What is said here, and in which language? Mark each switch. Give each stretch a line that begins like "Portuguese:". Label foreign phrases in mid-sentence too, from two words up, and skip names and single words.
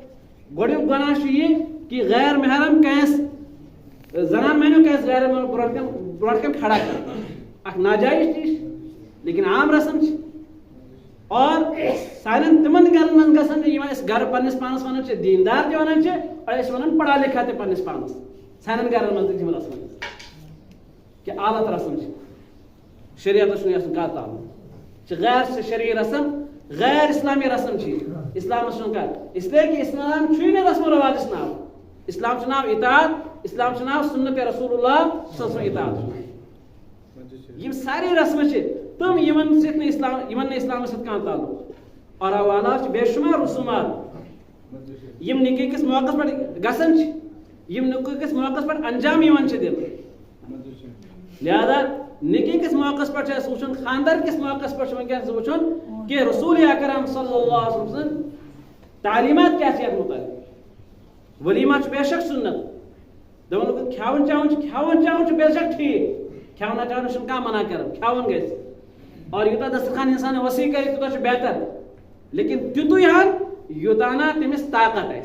Kashmiri: گۄڈٕنیُک گۄناہ چھُ یہِ کہِ غیر محرم کٲنٛسہِ زنان مٲنِو کٲنٛسہِ غیر محرم برونٛٹھ کَنۍ کھڑا کَرُن. اکھ ناجٲیِز چیٖز چھِ لیکن عام رسم چھِ. اور سانٮ۪ن تِمن گرن منٛز گژھان چھِ یِمن أسۍ گرٕ پننِس پانس ونان چھِ دیندار تہِ ونان چھِ, اور أسۍ ونان
Urdu: پڑھا لکھا
Kashmiri: تہِ پننِس پانس. سانٮ۪ن گرن منٛز تہِ چھِ یِم رسم کہِ عالت رسم چھِ, شریعتس چھُنہٕ آسان کانٛہہ تعلُق. چھِ غیر شرعی رسم, غیر اسلامی رسم چھِ یہِ. اسلامس چھُنہٕ کانٛہہ, اسلیے کہِ اسلام چھُے نہٕ رسم رواجس ناو. اسلام چھُ ناو اطاعت, اسلام چھُ ناو سنت
Arabic: رسول اللہ صلی اللہ علیہ وسلم
Kashmiri: اطاعت. یِم سارے رسمہٕ چھِ تِم یِمن نہٕ اسلامس سۭتۍ کانٛہہ تعلُق. اور حوالات چھِ بے شُمار رسومات یِم نِکاح کِس موقعس پٮ۪ٹھ گژھان چھِ, یِم نِکاح کِس موقعس پٮ۪ٹھ انجام یِوان چھِ دِنہٕ. لہذا نِکاح کِس موقعس پٮ۪ٹھ چھُ اَسہِ وٕچھُن, خاندر کِس موقعس پٮ۪ٹھ چھُ وٕنکیٚنس وٕچھُن کہِ
Arabic: رسول اکرم صلی اللہ علیہ وسلم
Kashmiri: سٕنٛز تعلیٖمات کیٛاہ چھِ یتھ مُتعلِق. ؤلیٖما چھُ بے شک سُنت. دپان کھٮ۪وُن چٮ۪وُن چھُ بے شک ٹھیٖک, کھٮ۪ونہٕ چٮ۪ونہٕ چھُنہٕ کانٛہہ منع کران, کھٮ۪وُن گژھِ. اور یوٗتاہ دسترخان انسان وسیع کرِ تیوٗتاہ چھُ بہتر, لیکن تیُتُے ہن یوٗتاہ تٔمِس طاقت آسہِ.